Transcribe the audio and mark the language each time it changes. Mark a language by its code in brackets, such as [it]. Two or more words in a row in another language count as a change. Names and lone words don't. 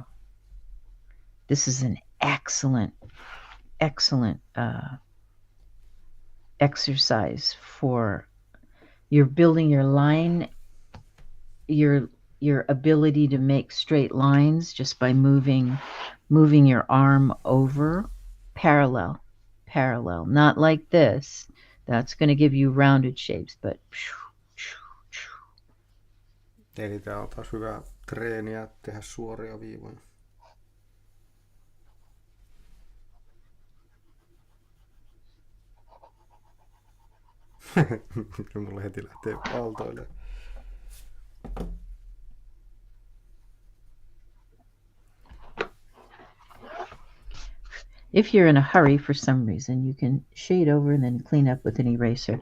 [en] This is an excellent exercise for you're building your line, your ability to make straight lines just by moving your arm over parallel, not like this. That's going to give you rounded shapes, but [fi] Eli tää on taas hyvä treeniä tehdä suoria viivoja. Mulla heti lähtee aaltoille. [en] If you're in a hurry for some reason, you can shade over and then clean up with an eraser.